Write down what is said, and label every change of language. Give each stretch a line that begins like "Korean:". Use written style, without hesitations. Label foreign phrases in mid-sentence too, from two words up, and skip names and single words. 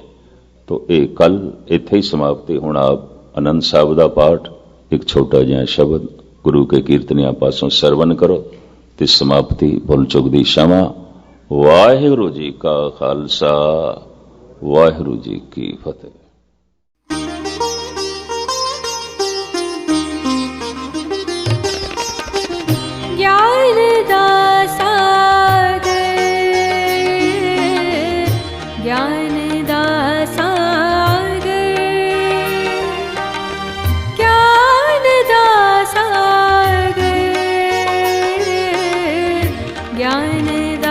Punjabi: ਤੋ ਇਹ ਕੱਲ ਇੱਥੇ ਹੀ ਸਮਾਪਤੀ। ਹੁਣ ਆਪ ਆਨੰਦ ਸਾਹਿਬ ਦਾ ਪਾਠ ਇੱਕ ਛੋਟਾ ਜਿਹਾ ਸ਼ਬਦ ਗੁਰੂ ਕੇ ਕੀਰਤਨੀਆਂ ਪਾਸੋਂ ਸਰਵਨ ਕਰੋ ਤੇ ਸਮਾਪਤੀ। ਭੁੱਲ ਚੁੱਕ ਦੀ क्षमा। ਵਾਹਿਗੁਰੂ ਜੀ ਕਾ ਖਾਲਸਾ, ਵਾਹਿਗੁਰੂ ਜੀ ਕੀ ਫਤਿਹ। ਗਿਆਨ ਦਾ ਸਾਗਰ, ਗਿਆਨ ਦਾ ਸਾਗਰ, ਗਿਆਨ ਦਾ ਸਾਗਰ, ਗਿਆਨ